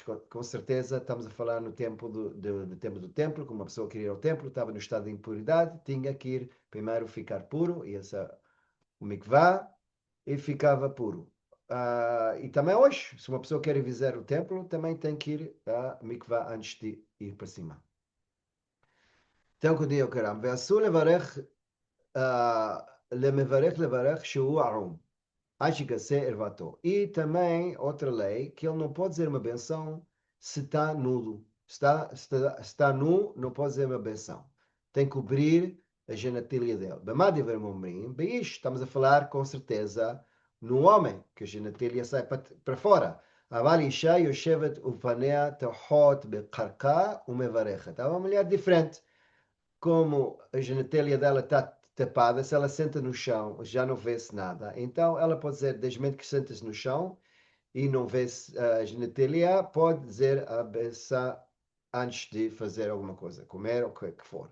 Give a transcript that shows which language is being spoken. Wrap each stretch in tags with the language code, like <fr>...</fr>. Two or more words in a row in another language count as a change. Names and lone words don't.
<pt>Com certeza, estamos a falar no tempo do tempo do templo, como uma pessoa queria ir ao templo, estava no estado de impuridade, tinha que ir primeiro ficar puro, e o mikvah, e ficava puro. E também hoje, se uma pessoa quer visitar o templo, também tem que ir a mikvah antes de ir para cima. Então, quando eu quero,</pt> <he>ואסור לברך שהוא ערום.</he> <pt>Acho que ervatou. E também outra lei, que ele não pode dizer uma benção se está nudo. Está nu, não pode dizer uma benção. Tem que cobrir a genitália dele. Bem, isto estamos a falar com certeza no homem, que a genitália sai para fora.</pt> <he>אבל אישה יושבת ופניה תחות בקרקע ומברכת.</he> <pt>É uma mulher diferente. Como a genitália dela está tapada, se ela senta no chão, já não vê-se nada. Então, ela pode dizer, desde que senta-se no chão e não vê-se a genitália, pode dizer a benção antes de fazer alguma coisa, comer ou o que for.</pt>